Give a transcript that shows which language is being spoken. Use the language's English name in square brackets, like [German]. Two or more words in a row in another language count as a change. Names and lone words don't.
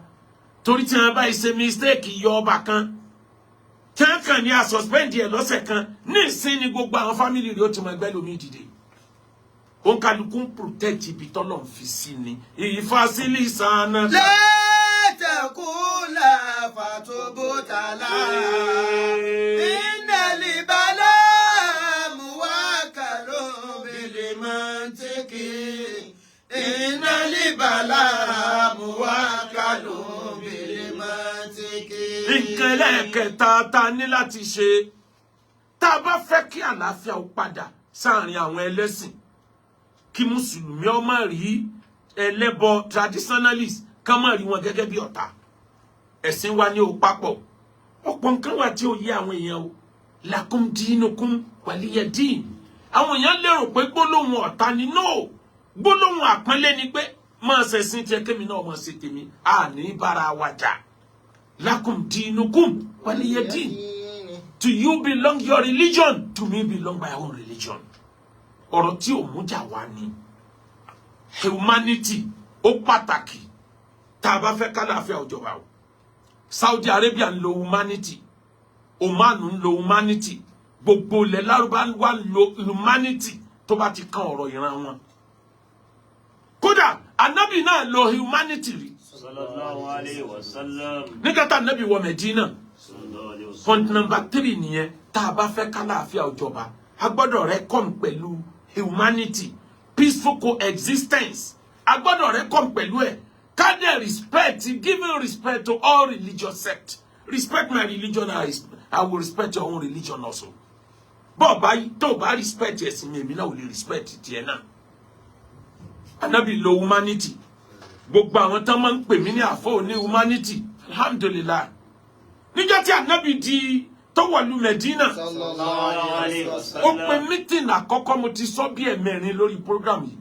[Yoruba] Torí tí wọ́n bá ṣe mistake yọ ọba kan. Tí wọ́n kàn ní a suspend ẹ̀ lọ́sẹ̀ kan ní ìsìn ni gbogbo àwọn family rẹ̀ ó ti mọ ẹgbẹ́ lómi dìde. Òǹkàlùkù ń protect ibi tọ́lọ̀ ń fi sí ni. Ìfàsílì sànà. Látàkùlà fàtúbùtàlà. [Arabic] إن البلاء موكل بالمنطق. إن البلاء موكل بالمنطق. [Yoruba] Ìkẹlẹ̀ kẹta ta ní láti ṣe. Tá a bá fẹ́ kí àlàáfíà ó padà sáàrin àwọn ẹlẹ́sìn. Kí mùsùlùmí ó má rí ẹlẹ́bọ traditionalist ká má rí wọn gẹ́gẹ́ bí ọ̀tá. Ẹ̀sìn wa ní ó papọ̀. Ọ̀pọ̀ nǹkan wà tí ó yé àwọn èèyàn o. [Arabic] لكم دينكم ولي دين. [Yoruba] Àwọn èèyàn lérò pé gbólóhùn ọ̀tá ni no. Gbólóhùn àpọ́nlé ni pé máa ṣẹ̀sìn tiẹ̀ kémi náà máa ṣe tèmi. A ní bára wa jà. [Arabic] لكم دينكم ولي دين. [English] To you belong your religion, to me belong my own religion. [Yoruba] Ọ̀rọ̀ tí ò mú jà wá ni. Humanity ó pàtàkì tá a bá fẹ́ kálàáfíà ó jọba o. Saudi Arabia ń lo humanity, Oman ń lo humanity, gbogbo ilẹ̀ Lárúbáwá ń lo humanity tó bá ti kan ọ̀rọ̀ ìran wọn. Kódà Ànábì náà lo humanity rí. [Arabic] صلى الله عليه وسلم. [Yoruba] Nígbà tá Ànábì wọ Medina. [English] Point number 3 [Yoruba] nìyẹn, tá a bá fẹ́ kálàáfíà ó jọba, a gbọ́dọ̀ reckon pẹ̀lú [English] humanity, peaceful coexistence. [Yoruba] A gbọ́dọ̀ reckon pẹ̀lú ẹ̀. [English] Can they respect, giving respect to all religious sects? Respect my religion, I will respect your own religion also. [Yoruba] But tó bá respect ẹ̀sìn mi, èmi náà ò lè respect tiẹ̀ náà. Ànábì lo humanity. Gbogbo àwọn tán máa ń pè mí ní àfọ́ ní humanity. Alhamdulillah. Níjọ́ tí Ànábì di tó wọ̀lú Medina, ó pe meeting àkọ́kọ́, mo ti sọ bí ẹ̀mẹ́rin lórí program yìí.